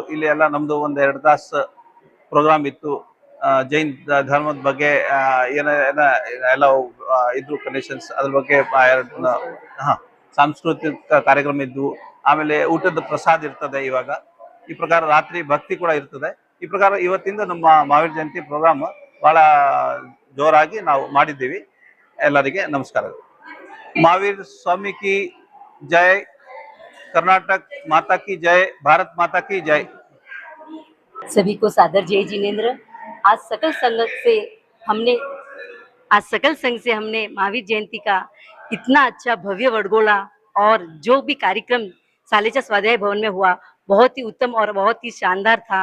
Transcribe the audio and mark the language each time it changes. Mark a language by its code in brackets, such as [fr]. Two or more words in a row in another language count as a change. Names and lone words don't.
[kn] ಇಲ್ಲಿ ಎಲ್ಲ ನಮ್ದು ಒಂದು 2 ತಾಸು ಪ್ರೋಗ್ರಾಮ್ ಇತ್ತು. ಜೈನ್ ಧರ್ಮದ ಬಗ್ಗೆ ಎಲ್ಲ ಇದ್ರು ಕಂಡೀಷನ್ಸ್, ಅದ್ರ ಬಗ್ಗೆ ಸಾಂಸ್ಕೃತಿಕ ಕಾರ್ಯಕ್ರಮ ಇದ್ವು. ಆಮೇಲೆ ಊಟದ ಪ್ರಸಾದ ಇರ್ತದೆ. ಇವಾಗ ಈ ಪ್ರಕಾರ ರಾತ್ರಿ ಭಕ್ತಿ ಕೂಡ ಇರ್ತದೆ. ಈ ಪ್ರಕಾರ ಇವತ್ತಿಂದ ನಮ್ಮ ಮಹಾವೀರ್ ಜಯಂತಿ ಪ್ರೋಗ್ರಾಮ್ ಬಹಳ ಜೋರಾಗಿ ನಾವು ಮಾಡಿದ್ದೀವಿ. ಎಲ್ಲರಿಗೆ ನಮಸ್ಕಾರಗಳು. [hi] महावीर स्वामी की जय, कर्नाटक माता की जय, भारत माता की जय। सभी को सादर जय जिनेन्द्र। आज सकल संघ से हमने महावीर जयंती का इतना अच्छा भव्य वडगोला और जो भी कार्यक्रम सालेचा स्वाध्याय भवन में हुआ बहुत ही उत्तम और बहुत ही शानदार था।